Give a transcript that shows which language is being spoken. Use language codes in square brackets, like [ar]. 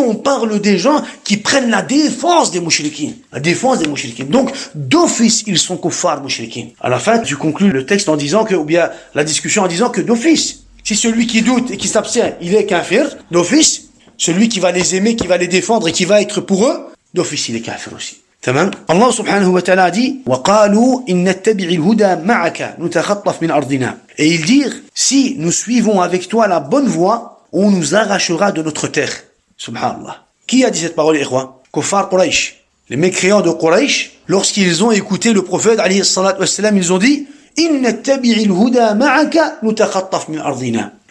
[fr] On parle des gens qui prennent la défense des mouchriquines. La défense des mouchriquines. Donc, d'office, ils sont kuffar mouchriquines. À la fin, tu conclus le texte en disant que, ou bien la discussion en disant que d'office, si celui qui doute et qui s'abstient, il est kafir, d'office, celui qui va les aimer, qui va les défendre et qui va être pour eux, d'office, il est kafir aussi. [ar] تمام. [fr] Allah subhanahu wa ta'ala dit [ar] وقالوا إن نتبع الهدى معك نتخطف من أرضنا. [fr] Et ils dirent, si nous suivons avec toi la bonne voie, on nous arrachera de notre terre. Subhanallah. Qui a dit cette parole, ikhwa? Kuffar Quraysh. Les mécréants de Quraysh, lorsqu'ils ont écouté le prophète alayhi salatu wassalam, ils ont dit [ar] إن نتبع الهدى معك نتخطف من أرضنا.